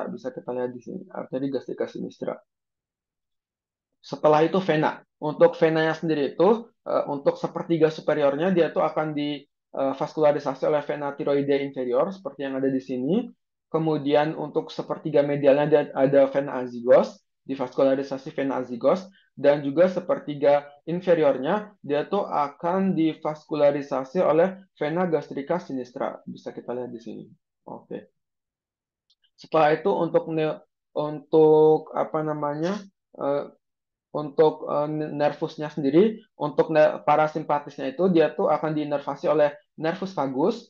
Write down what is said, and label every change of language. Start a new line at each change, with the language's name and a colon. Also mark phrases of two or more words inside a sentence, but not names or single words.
Indonesian: Bisa kita lihat di sini, arteri gastrika sinistra. Setelah itu vena. Untuk venanya sendiri itu untuk sepertiga superiornya dia tuh akan divaskularisasi oleh vena tiroidea inferior seperti yang ada di sini. Kemudian untuk sepertiga medialnya ada vena azygos, divaskularisasi vena azygos, dan juga sepertiga inferiornya dia tuh akan divaskularisasi oleh vena gastrika sinistra. Bisa kita lihat di sini. Oke. Setelah itu untuk apa namanya eh, untuk nervusnya sendiri, untuk parasimpatisnya itu dia tuh akan diinervasi oleh nervus vagus.